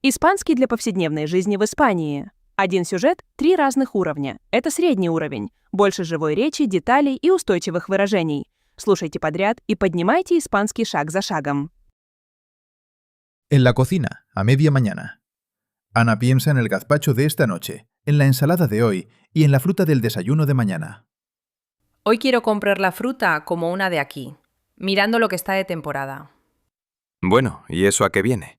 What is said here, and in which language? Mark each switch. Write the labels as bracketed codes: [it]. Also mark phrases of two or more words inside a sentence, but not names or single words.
[ru] Испанский для повседневной жизни в Испании. Один сюжет — 3 разных уровня. Это средний уровень. Больше живой речи, деталей и устойчивых выражений. Слушайте подряд и поднимайте испанский шаг за шагом. [es] En la cocina, a media mañana. Ana piensa en el gazpacho de esta noche, en la ensalada de hoy y en la fruta del desayuno de mañana. Hoy quiero comprar la fruta como una de aquí, mirando lo que está de temporada. Bueno, ¿y eso a qué viene?